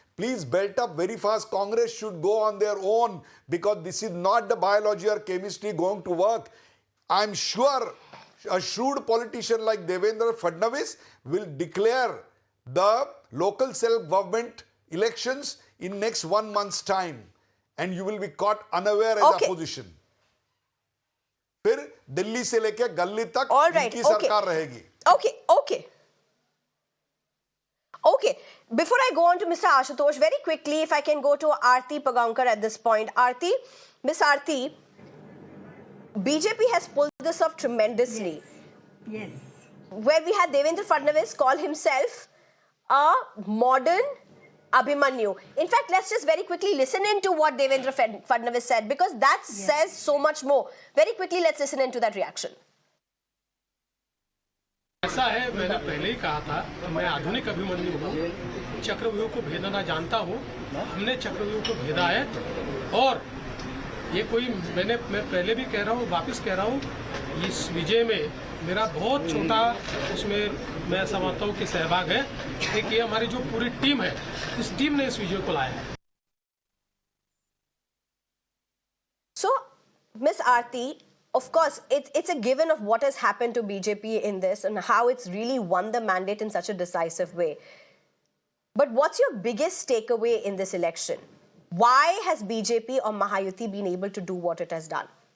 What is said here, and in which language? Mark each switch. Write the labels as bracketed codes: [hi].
[en] Please belt up very fast. Congress should go on their own because this is not the biology or chemistry going to work. I'm sure a shrewd politician like Devendra Fadnavis will declare the local self-government elections in next 1 month's time. And you will be caught unaware as opposition. [hi] फिर दिल्ली से लेके गल्ली तक इनकी सरकार रहेगी. [en] Okay. Before I go on to Mr. Ashutosh, very quickly, if I can go to Aarti Pagaonkar at this point. Aarti, Miss Aarti, BJP has pulled this off tremendously. Yes. Where we had Devendra Fadnavis call himself a modern Abhimanyu. In fact, let's just very quickly listen into what Devendra Fadnavis said because that says so much more. Very quickly, let's listen into that reaction. [hi] ऐसा है, मैंने पहले ही कहा था कि मैं आधुनिक अभिमन्यु हूँ, चक्रव्यूह को भेदना जानता हूँ. हमने चक्रव्यूह को भेदा है और ये कोई मैं पहले भी कह रहा हूँ, वापस कह रहा हूँ, इस विजय में मेरा बहुत छोटा उसमें मैं समझता हूँ कि सहभाग है. एक ये हमारी जो पूरी टीम है, इस टीम ने इस विजय को लाया है. [en] So, Miss Aarti, of course, it's a given of what has happened to BJP in this and how it's really won the mandate in such a decisive way. But what's your biggest takeaway in this election? Why has BJP or Mahayuti been able to do what it has done?